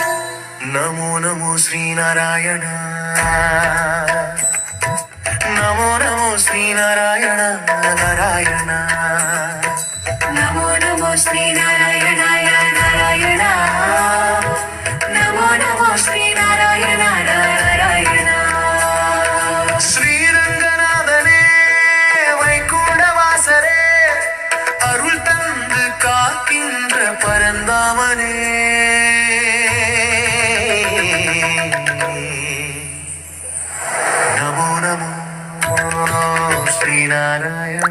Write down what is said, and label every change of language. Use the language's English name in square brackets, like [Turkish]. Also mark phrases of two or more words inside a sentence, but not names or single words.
[Sanskrit] नमो नमो श्रीनारायण, नमो नमो श्रीनारायण नारायण, नमो नमो श्रीनारायणाय नारायण, नमो नमो श्रीनारायण नारायण। [Tamil] ஸ்ரீரங்கநாதனே வைகுண்டவாசரே அருள் தந்து காக்கின்ற பரந்தாமனே [Sanskrit] नमो नमो श्रीनारायण.